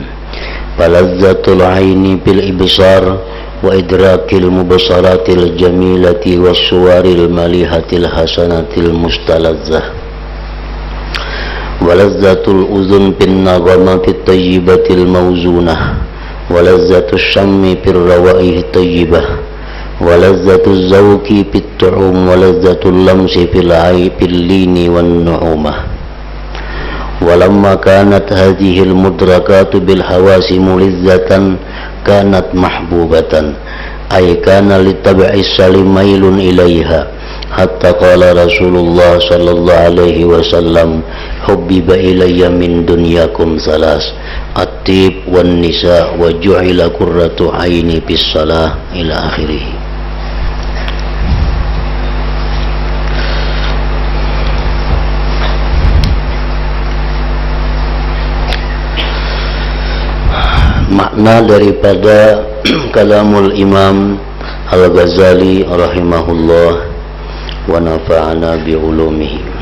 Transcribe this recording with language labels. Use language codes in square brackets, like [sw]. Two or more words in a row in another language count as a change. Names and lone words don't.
[ar] فلذة العين بالإبصار وإدراك المبصرات الجميلة والصور المليحة الحسنة المستلذة. ولذة الأذن بالنغمات الطيبة الموزونة ولذة الشم بالروائح الطيبة ولذة الذوق بالطعوم ولذة اللمس في العيب اللين والنعومة. ولما كانت هذه المدركات بالحواس ملذة كانت محبوبة أي كان للطبع السليم ميل إليها حتى قال رسول الله صلى الله عليه وسلم حبب إلي من دنياكم ثلاث الطيب والنساء وجعل قرة عيني بالصلاة إلى آخره. [ms] Makna daripada [ar] كلام الإمام الغزالي رحمه الله ونفعنا بعلومه.